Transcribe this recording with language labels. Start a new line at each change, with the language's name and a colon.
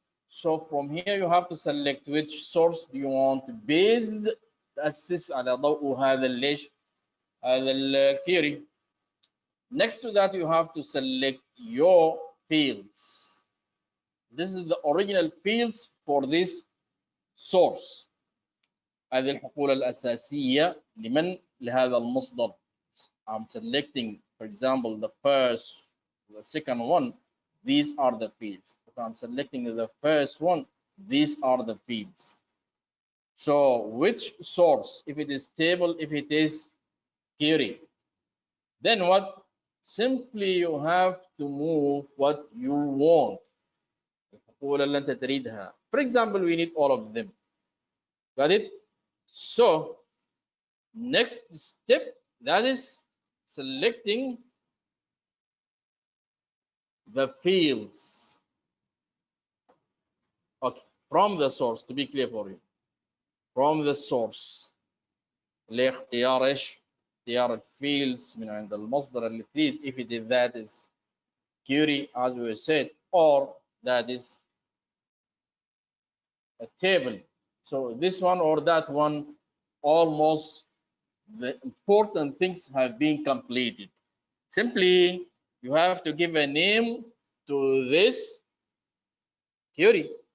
English: So from here you have to select which source do you want to base
Arabic: تأسس على ضوء هذا ليش هذا الquery.
English: Next to that you have to select your fields. This is the original fields for this source.
Arabic: هذه الحقول الأساسية لهذا المصدر.
English: I'm selecting, for example, the first, the second one. These are the fields. If I'm selecting the first one, these are the fields. So which source? If it is table, if it is query, then what? Simply you have to move what you want.
Arabic: الحقول اللي أنت تريدها.
English: For example, we need all of them. Got it? So next step, that is selecting the fields. Okay, from the source, to be clear for you. From the source.
Arabic: لاختيار ايش؟ اختيار الفيلدز من عند المصدر اللي تريد.
English: If it is that is query as we said, or that is a table. So this one or that one, almost the important things have been completed. Simply, you have to give a name to this query.